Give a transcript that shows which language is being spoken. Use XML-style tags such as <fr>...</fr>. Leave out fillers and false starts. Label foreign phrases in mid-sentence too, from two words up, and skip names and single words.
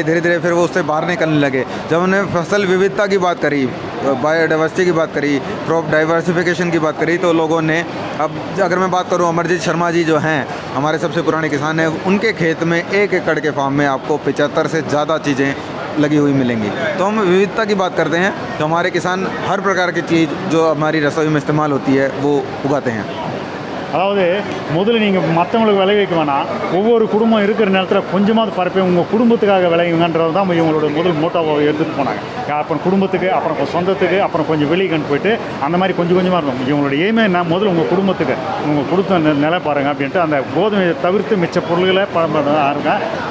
<hi>धीरे धीरे फिर वो उससे बाहर निकलने लगे। जब हमने फसल विविधता की बात करी, बायोडाइवर्सिटी की बात करी,</hi> <en>crop diversification</en> <hi>की बात करी, तो लोगों ने, अब अगर मैं बात करूं, अमरजीत शर्मा जी जो हैं हमारे सबसे पुराने किसान हैं, उनके खेत में 1 एकड़ के फार्म में आपको 75 से ज़्यादा चीज़ें लगी हुई मिलेंगी। तो हम विविधता की बात करते हैं, तो हमारे किसान हर प्रकार की चीज़ जो हमारी रसोई में इस्तेमाल होती है वो उगाते हैं।</hi> <ta>அதாவது முதல்ல நீங்கள் மற்றவங்களுக்கு விளைவிக்க வேணாம், ஒவ்வொரு குடும்பம் இருக்கிற நேரத்தில் கொஞ்சமாவது பரப்பி உங்கள் குடும்பத்துக்காக விளைவிங்கன்றது தான் இவங்களோட முதல் மோட்டோவை எடுத்துகிட்டு போனாங்க. அப்புறம் குடும்பத்துக்கு, அப்புறம் சொந்தத்துக்கு, அப்புறம் கொஞ்சம் வெளியேன்னு போயிட்டு அந்த மாதிரி கொஞ்சம் கொஞ்சமாக இருக்கும். இவங்களோட எய்மே என்ன, முதல்ல உங்கள் குடும்பத்துக்கு, உங்கள் கொடுத்த நிலை பாருங்கள் அப்படின்ட்டு அந்த கோதுமையை தவிர்த்து மிச்ச பொருள்களை பழம்பதான் இருக்கேன்.</ta>